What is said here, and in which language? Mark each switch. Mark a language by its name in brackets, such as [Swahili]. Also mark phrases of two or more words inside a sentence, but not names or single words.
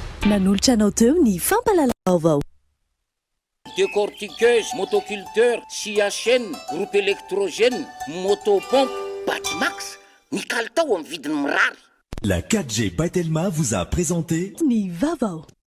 [Malagasy] nanolotra anao teo ny fampalalavao [French] décortiqueuse, motoculteur, CHN, groupe électrogène, motopompe, Batimax, [Malagasy] ny kalitao amin'ny vidiny mirary. [French] La 4G by Telma vous a présenté [Malagasy] ny vavao.